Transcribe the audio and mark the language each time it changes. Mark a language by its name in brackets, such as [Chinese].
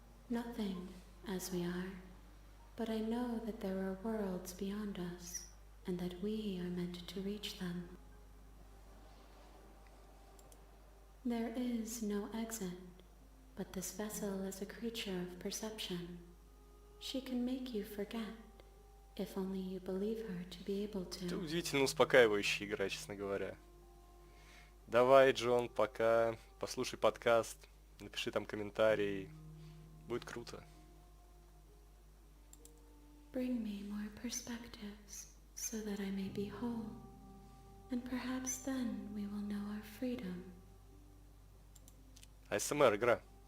[English] Nothing, as we are, but I know that there are worlds beyond us, and that we are meant to reach them. There is no exit, but this vessel is a creature of perception. She can make you forget, if only you believe her to be able [Russian] Это [English] to. [Russian] удивительно успокаивающая игра, честно говоря. Давай, Джон, пока послушай подкаст, напиши там комментарий. Будет круто. [English] Bring me more perspectives, so that I may be whole, and perhaps then we will know our freedom. [Russian] АСМР игра.